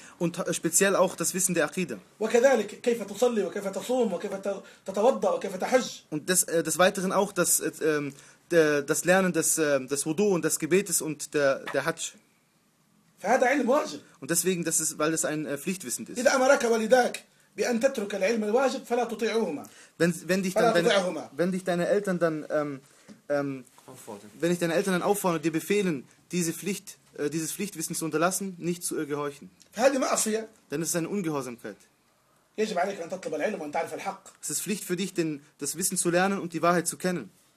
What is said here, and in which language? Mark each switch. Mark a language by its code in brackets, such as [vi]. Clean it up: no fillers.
[de] Und speziell auch das Wissen der Akide. [ar] وكذلك كيف تصلي وكيف تصوم وكيف تتوضأ وكيف تحج. [de] Und des Weiteren auch das Lernen des Wudu und des Gebetes und der Hajj. [ar] فهذا علم واجب. [de] Und deswegen, weil das ein Pflichtwissen ist. [ar] إذا أمرك والداك بأن تترك العلم الواجب فلا تطيعهما. [de] Wenn dich deine Eltern dann wenn ich deine Eltern dann auffordern und dir befehlen, dieses Pflichtwissen zu unterlassen, nicht zu gehorchen. Denn es ist eine Ungehorsamkeit. Es ist Pflicht für dich, das Wissen zu lernen und die Wahrheit zu kennen.